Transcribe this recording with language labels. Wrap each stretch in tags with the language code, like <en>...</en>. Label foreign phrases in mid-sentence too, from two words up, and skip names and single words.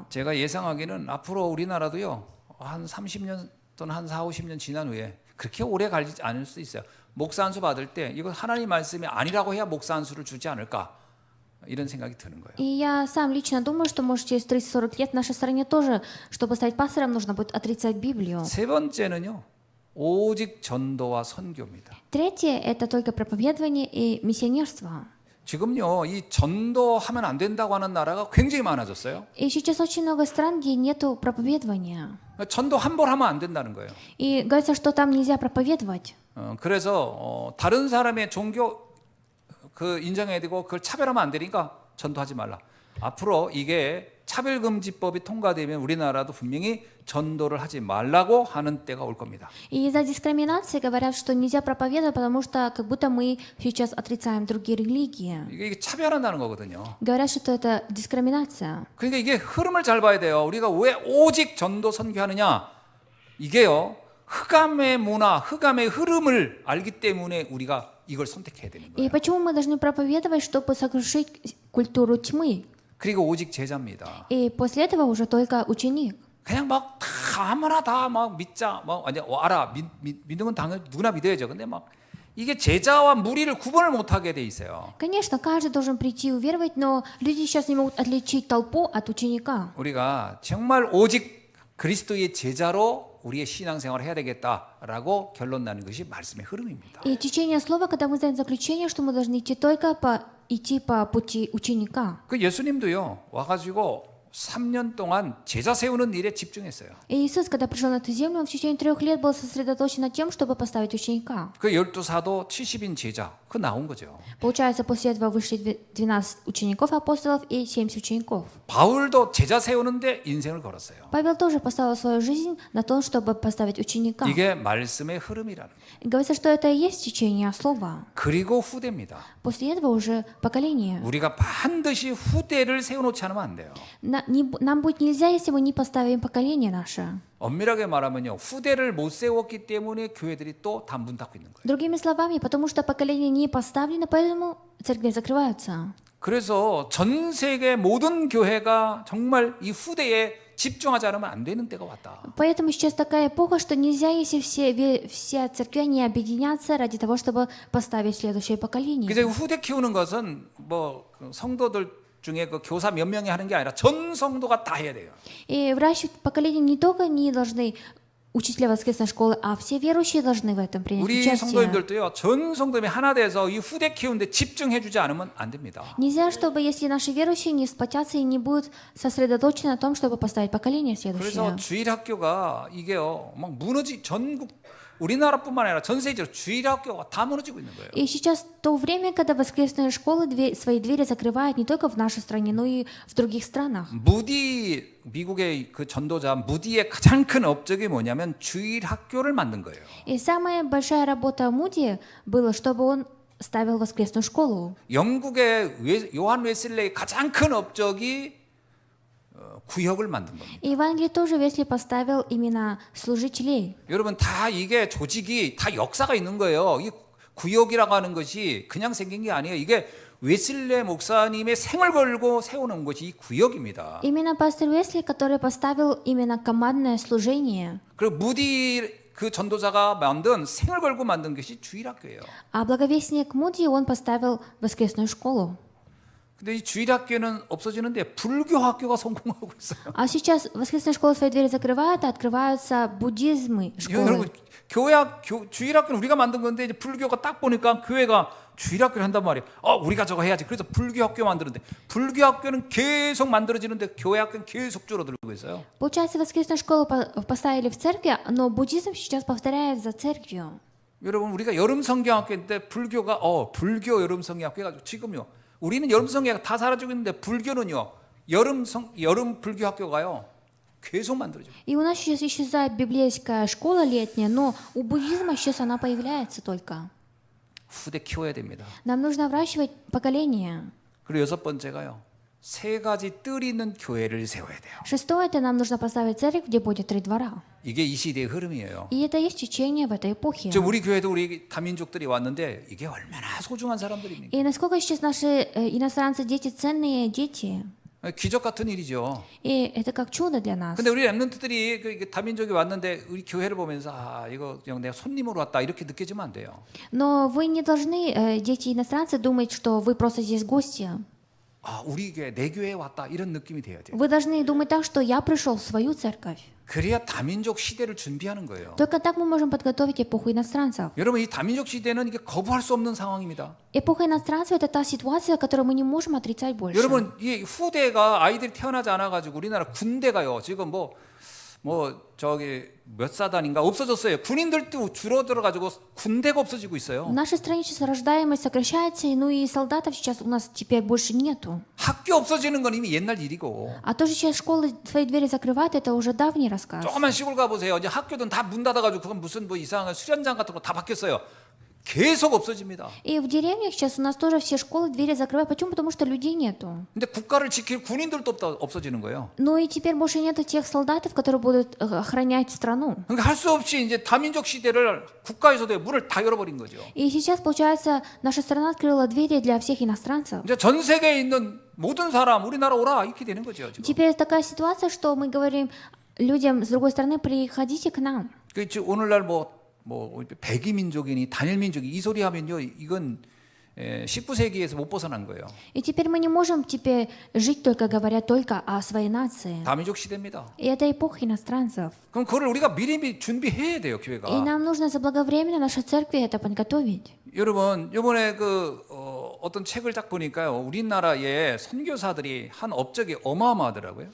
<ko>제가 예상하기는 앞으로 우리나라도요 한 30년 또는 한 4, 50년 지난 후에 그렇게 오래 가지 않을 수 있어요. 목사 안수 받을 때 이거 하나님 말씀이 아니라고 해야 목사 안수를 주지 않을까 이런 생각이 드는 거예요.</ko> <ru>И я сам лично думаю, что, может, через 30-40 лет в нашей стране тоже, чтобы стать пастором, нужно будет отрицать Библию.</ru> <ko>세 번째는요 오직 전도와 선교입니다.</ko> <ru>Третье – это только проповедование и миссионерство.</ru> <ko>지금요 이 전도하면 안 된다고 하는 나라가 굉장히 많아졌어요.</ko> <ru>И сейчас очень много стран, где нету проповедования.</ru> <ko>전도 한 번 하면 안 된다는 거예요.</ko> <ru>И говорится, что там нельзя проповедовать.</ru> <ko>그래서 다른 사람의 종교 그 인정해야 되고 그걸 차별하면 안 되니까 전도하지 말라. 앞으로 이게 차별금지법이 통과되면 우리나라도 분명히 전도를 하지 말라고 하는 때가 올 겁니다.</ko> <ru>И из-за дискриминации говорят, что нельзя проповедовать, потому что как будто мы сейчас отрицаем другие религии.</ru> <ko>이게 차별한다는 거거든요.</ko> <ru>Говорят, что это дискриминация.</ru> <ko>그러니까 이게 흐름을 잘 봐야 돼요. 우리가 왜 오직 전도 선교하느냐? 이게요. 흑암의 문화, 흑암의 흐름을 알기 때문에 우리가 이걸 선택해야 되는</ko> <ru>И</ru> <ko>거예요.</ko> <ru>почему мы должны проповедовать, чтобы сокрушить культуру тьмы?</ru> <ko>그리고 오직 제자입니다.</ko> <ru>И после этого уже только ученик.</ru> <ko>그냥 막 다 아무나 다 막 믿자, 막 아니 알아 믿는 건 당연히 누구나 믿어야죠. 근데 막 이게 제자와 무리를 구분을 못하게 돼 있어요.</ko> <ru>Конечно, каждый должен прийти и уверовать, но люди сейчас не могут отличить толпу от ученика.</ru> <ko>우리가 정말 오직 그리스도의 제자로 우리의 신앙생활을 해야 되겠다라고 결론 나는 것이 말씀의 흐름입니다.</ko> <ru>И течение слова, когда мы сделаем заключение, что мы должны идти по пути ученика.</ru> <ko>그 예수님도요 와가지고 3년 동안 제자 세우는 일에 집중했어요.</ko> <ru>И Иисус, когда пришел на эту землю, он в течение 3 лет был сосредоточен над тем, чтобы поставить ученика.</ru> <ko>그 12사도 70인 제자 그 나온 거죠.</ko> <ru>Получается, после этого вышли 12 учеников апостолов и 70 учеников.</ru> <ko>바울도 제자 세우는데 인생을 걸었어요.</ko> <ru>Павел тоже поставил свою жизнь на то, чтобы поставить ученика.</ru> <ko>이게 말씀의 흐름이라는 거예요.</ko> <ru>И говорится, что это и есть течение слова.</ru> <ko>그리고 후대입니다.</ko> <ru>После этого уже поколение.</ru> <ko>우리가 반드시 후대를 세워놓지 않으면 안 돼요.</ko> <ru>Нам будет нельзя, если мы не поставим поколение наше.</ru> <ko>엄밀하게 말하면요 후대를 못 세웠기 때문에 교회들이 또 다 문 닫고 있는 거예요.</ko> <ru>Другими словами, потому что поколение не поставлено, поэтому церкви закрываются.</ru> <ko>그래서 전 세계 모든 교회가 정말 이 후대에 집중하지 않으면 안 되는 때가 왔다.</ko> <ru>Поэтому сейчас такая эпоха, что нельзя, если все церкви не объединятся ради того, чтобы поставить следующее поколение.</ru> <ko>그래서 후대 키우는 것은 뭐 성도들 중에 그 교사 몇 명이 하는 게 아니라 전 성도가 다 해야 돼요.</ko> <ru>И выращивать поколение не только не должны учителя воскресной школы, а все верующие должны в этом принять</ru> <ko>우리</ko> <ru>участие.</ru> <ko>성도님들도요 전 성도님이 하나 돼서 이 후대 키우는데 집중해주지 않으면 안 됩니다.</ko> <ru>Нельзя, чтобы если наши верующие не сплотятся и не будут сосредоточены на том, чтобы поставить поколение</ru> <ko>그래서</ko> <ru>следующее.</ru> <ko>주일학교가 이게요 막 전국 우리나라뿐만 아니라 전 세계적으로 주일학교가 다 무너지고 있는 거예요.</ko> <ru>И сейчас то время, когда воскресные школы свои двери закрывают не только в нашей стране, но и в других странах.</ru> <ko>무디 미국의 그 전도자 무디의 가장 큰 업적이 뭐냐면 주일학교를 만든 거예요.</ko> <ru>И самая большая работа Муди была, чтобы он ставил воскресную школу.</ru> <ko>영국의 요한 웨슬레의 가장 큰 업적이 구역을 만든 겁니다.</ko> <ru>И в Англии тоже Весли поставил именно служителей.</ru> <ko>여러분 다 이게 조직이 다 역사가 있는 거예요. 이 구역이라고 하는 것이 그냥 생긴 게 아니에요. 이게 웨슬레 목사님의 생을 걸고 세워놓은 것이 이 구역입니다.</ko> <ru>Именно пастор Весли, который поставил именно командное служение.</ru> <ko>그리고 무디 그 전도자가 만든 생을 걸고 만든 것이 주일학교예요.</ko> <ru>А благовестник Муди, он поставил воскресную школу.</ru> <ko>근데 이 주일학교는 없어지는데 불교학교가 성공하고 있어요.</ko> <ru>А сейчас воскресная школа свои двери закрывает, а открываются буддизмы</ru> <ko>여러분</ko> <ru>школы.</ru> <ko>주일학교는 우리가 만든 건데 이제 불교가 딱 보니까 교회가 주일학교를 한단 말이에요. 우리가 저거 해야지. 그래서 불교학교 만드는데 불교학교는 계속 만들어지는데 교회학교는 계속 줄어들고 있어요.</ko> <ru>Получается, воскресную школу поставили в церкви, но буддизм сейчас повторяет за церковью.</ru> <ko>여러분 우리가 여름 성경학교인데 불교가 불교 여름 성경학교 해가지고 지금요. 우리는 여름 성경학 다 사라지고 있는데 불교는요. 여름 불교학교가요. 계속 만들어져요.</ko> <ru>И у нас сейчас исчезает библейская школа летняя, но у буддизма сейчас она появляется только.</ru> <ko>후대 키워야 됩니다.</ko> <ru>Нам нужно выращивать поколение.</ru> <ko>그리고 여섯 번째가요. 세 가지 뜰 있는 교회를 세워야 돼요.</ko> <ru>Шестое, это нам нужно поставить церковь, где будет 3 двора.</ru> <ko>이게 이 시대의 흐름이에요.</ko> <ru>И это есть течение в этой эпохе.</ru> <ko>지금 우리 교회도 우리 다민족들이 왔는데 이게 얼마나 소중한 사람들입니까?</ko> <ru>И насколько сейчас наши иностранцы дети ценные дети.</ru> <ko>기적 같은 일이죠.</ko> <ru>И это как чудо для нас.</ru> <ko>근데 우리 랩런트들이 그 다민족이 왔는데 우리 교회를 보면서 이거 그냥 내가 손님으로 왔다 이렇게 느끼지면 안 돼요.</ko> <ru>Но вы не должны, дети иностранцы, думать, что вы просто здесь гости.</ru> <ko>우리 교회 내 교회에 왔다 이런 느낌이 돼야 돼요.</ko> <ru>Вы должны думать так, что я пришел в свою церковь.</ru> <ko>그래야 다민족 시대를 준비하는 거예요.</ko> <ru>Только так мы можем подготовить эпоху иностранцев.</ru> <ko>여러분 이 다민족 시대는 이게 거부할 수 없는 상황입니다. Эпоха иностранцев — это та ситуация, которую мы не можем отрицать больше. 여러분 이 후대가 아이들이 태어나지 않아 가지고 우리나라 군대가요. 지금 뭐 저기 몇 사단인가 없어졌어요. 군인들도 줄어들어 가지고 군대가 없어지고</ko> <ru>В</ru> <ko>있어요.</ko> <ru>нашей стране сейчас рождаемость сокращается, ну и солдатов сейчас у нас теперь больше нету.</ru> <ko>학교 없어지는 건 이미 옛날 일이고.</ko> <ru>А то же сейчас школы свои двери закрывают, это уже давний рассказ.</ru> <ko>조그만 시골 가 보세요. 이제 학교든 다 문 닫아 가지고 그건 무슨 뭐 이상한 수련장 같은 거 다 바뀌었어요. 계속 없어집니다.</ko> <ru>И в деревнях сейчас у нас тоже все школы, двери закрывают. Почему? Потому что людей нету.</ru> <ko>근데 국가를 지킬 군인들도 없어지는 거예요.</ko> <ru>Ну и теперь больше нету тех солдатов, которые будут охранять страну.</ru> <ko>그러니까 할 수 없이 이제 다민족 시대를 국가에서도 문을 다 열어버린 거죠.</ko> <ru>И сейчас, получается, наша страна открыла двери для всех иностранцев.</ru> <ko>이제 전 세계에 있는 모든 사람 우리나라 오라 이렇게 되는 거죠. 지금.</ko> <ru>Теперь такая ситуация, что мы говорим людям с другой стороны, приходите к нам.</ru> <ko>그렇지 오늘날 뭐 백이 민족이니 단일 민족이 이 소리 하면요 이건 19세기에서 못 벗어난 거예요.</ko> <ru>И теперь мы не можем теперь жить только говоря только о своей нации.</ru> <ko>다민족 시대입니다.</ko> <ru>И это эпоха иностранцев.</ru> <ko>그럼 그걸 우리가 미리 준비해야 돼요, 교회가.</ko> <ru>И нам нужно заблаговременно нашей церкви это подготовить.</ru> <ko>여러분, 이번에 어떤 책을 딱 보니까요, 우리나라의 선교사들이 한 업적이 어마어마하더라고요.</ko>